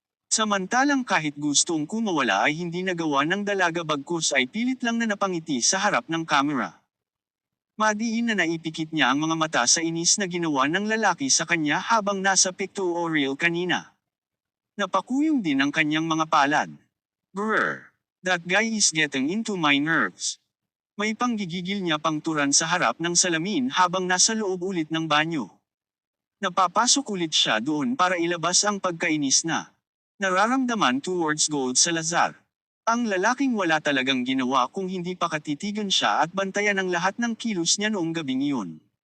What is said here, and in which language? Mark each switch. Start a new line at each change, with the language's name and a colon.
Filipino: Samantalang kahit gustong kumawala ay hindi nagawa ng dalaga bagkus ay pilit lang na napangiti sa harap ng kamera. Madiin na naipikit niya ang mga mata sa inis na ginawa ng lalaki sa kanya habang nasa pictorial kanina. Napakuyong din ang kanyang mga palad.
English: Brr, that guy is getting into my nerves.
Filipino: May panggigigil niya pang turan sa harap ng salamin habang nasa loob ulit ng banyo. Napapasok ulit siya doon para ilabas ang pagkainis na nararamdaman towards Gold Salazar. Ang lalaking wala talagang ginawa kung hindi pa katitigan siya at bantayan ang lahat ng kilos niya noong gabing iyon.